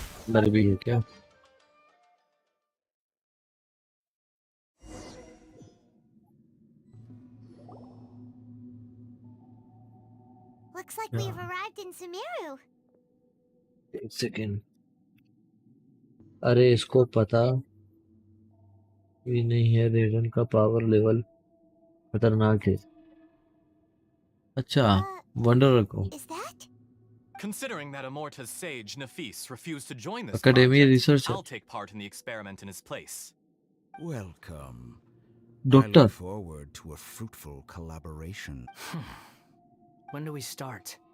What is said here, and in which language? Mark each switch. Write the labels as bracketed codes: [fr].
[hi] डर भी है क्या? [en] Looks like we've arrived in Sumeru. [hi] एक सेकेंड, अरे इसको पता भी नहीं है रेडन का पावर लेवल खतरनाक है। अच्छा, वंडर को [en] Is that? Considering that Amorta's sage, Nafis, refused to join this Academy project, researcher. I'll take part in the experiment in his place. Welcome. I [hi] doctor [en] look forward to a fruitful collaboration. When do we start?